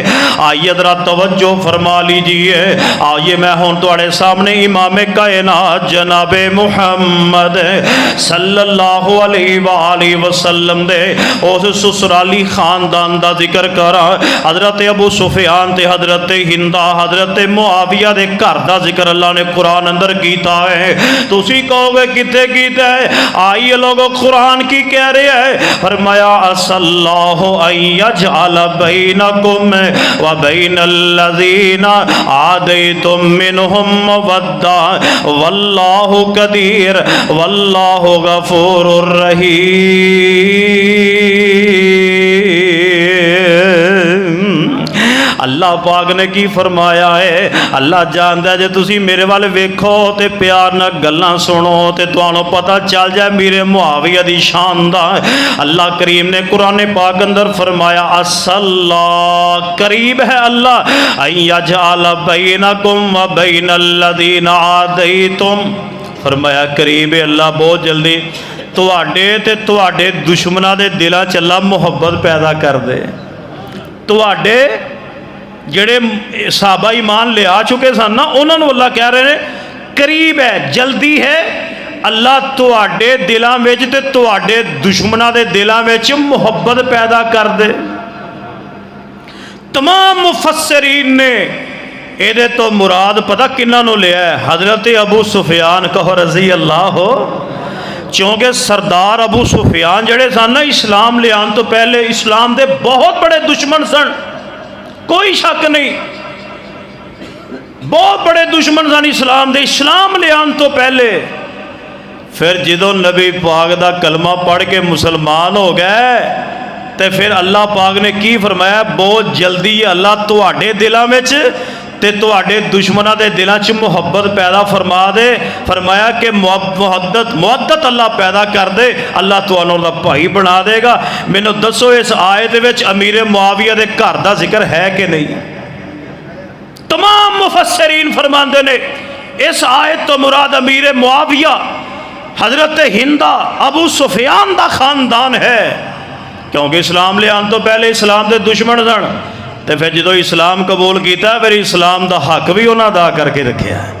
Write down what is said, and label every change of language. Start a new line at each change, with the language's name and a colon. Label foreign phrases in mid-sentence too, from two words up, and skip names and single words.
Punjabi: آئیے ذرا توجہ فرما لیجئے. آئیے میں ہوں تواڈے سامنے امام کائنات جناب محمد صلی اللہ علیہ وآلہ وسلم دے اس سسرالی خاندان دا ذکر کرا. حضرت ابو سفیان تے حضرت ہندہ حضرت معاویہ دے گھر دا ذکر اللہ نے قرآن اندر کیتا ہے. تو اسی کہو گے کتے کیتا ہے؟ آئیے لوگوں قرآن کی کہہ رہے ہیں.
Arabic: فرمایا عسى الله ان يجعل بينكم وبين الذين عاديتم منهم مودة والله قدير والله غفور رحيم.
Punjabi: اللہ پاک نے کی فرمایا ہے؟ اللہ جانتا ہے جے تسی میرے والے ویکھو تے پیار نہ گلاں سنو تے تانوں پتہ چل جائے میرے معاویہ دی شان دا. اللہ کریم نے قرآن پاک اندر فرمایا
Arabic: عسى اللہ،
Punjabi: قریب ہے اللہ
Arabic: ان یجعل بینکم وبین الذین عادیتم.
Punjabi: فرمایا قریب ہے اللہ بہت جلدی تواڈے تے تواڈے دشمناں دے دلاں چ اللہ محبت پیدا کر دے. تواڈے جڑے صحابہ ایمان لے آ چکے سن نا انہوں نے اللہ کہہ رہے ہیں قریب ہے، جلدی ہے اللہ تواڈے دلاں وچ تے تواڈے دشمناں دے دلاں وچ محبت پیدا کر دے. تمام مفسرین نے اے تو مراد پتہ کنہاں نو لیا ہے؟ حضرت ابو سفیان کہو رضی اللہ ہو. چونکہ سردار ابو سفیان جڑے سن نا اسلام لے آن تو پہلے اسلام دے بہت بڑے دشمن سن، کوئی شک نہیں. بہت بڑے دشمن سن اسلام دے، اسلام لے آن تو پہلے. پھر جدو نبی پاک دا کلمہ پڑھ کے مسلمان ہو گئے تے پھر اللہ پاک نے کی فرمایا بہت جلدی اللہ تواڈے دلاں وچ تے تواڈے دشمناں دے دلاں چ محبت پیدا فرما دے. فرمایا کہ محبت اللہ پیدا کر دے، اللہ تانوں دا بھائی بنا دے گا. مینوں دسو اس آیت وچ امیر معاویہ دے گھر دا ذکر ہے کہ نہیں؟ تمام مفسرین فرماندے نے اس آیت تو مراد امیر معاویہ حضرت ہندہ ابو سفیان دا خاندان ہے، کیونکہ اسلام لے آن تو پہلے اسلام دے دشمن سن تے پھر جدو اسلام قبول کیتا ہے پھر اسلام دا حق بھی انہاں ادا کر کے رکھیا ہے.